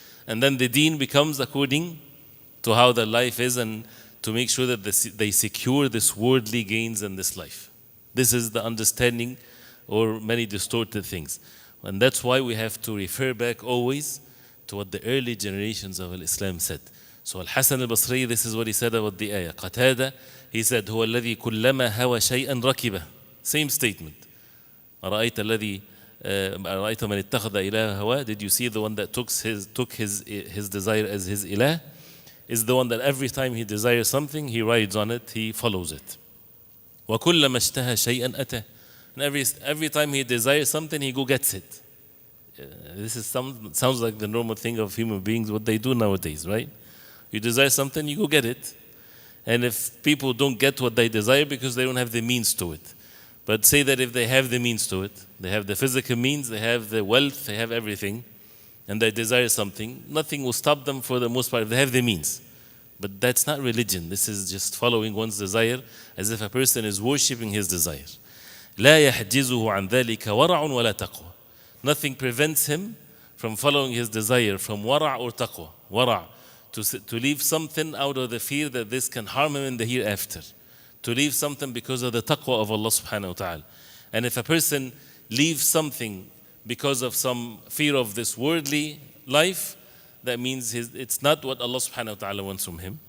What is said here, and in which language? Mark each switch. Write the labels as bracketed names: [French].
[English] And then the deen becomes according to how their life is, and to make sure that they secure this worldly gains in this life. This is the understanding, or many distorted things. And that's why we have to refer back always to what the early generations of Islam said. So Al-Hasan al-Basri, this is what he said about the ayah. [Arabic] Qatada, [English] he said, [Arabic] هو الذي كلما هوى شيئا ركبه. [English] Same statement. [Arabic] أرأيت الذي أرأيت من اتخذ إله هواه. [English] Did you see the one that took his desire as his ilah? Is the one that every time he desires something, he rides on it, he follows it. [Arabic] وكلما اشتهى شيئا أتاه. [English] And every time he desires something, he go gets it. This is sounds like the normal thing of human beings, what they do nowadays, right? You desire something, you go get it. And if people don't get what they desire because they don't have the means to it. But say that if they have the means to it, they have the physical means, they have the wealth, they have everything, and they desire something, nothing will stop them for the most part if they have the means. But that's not religion. This is just following one's desire as if a person is worshipping his desire. [Arabic] لا يحجزه عن ذلك ورع ولا تقوى. [English] Nothing prevents him from following his desire from wara' or taqwa. Wara', to leave something out of the fear that this can harm him in the hereafter. To leave something because of the taqwa of Allah subhanahu wa ta'ala. And if a person leaves something because of some fear of this worldly life, that means it's not what Allah subhanahu wa ta'ala wants from him.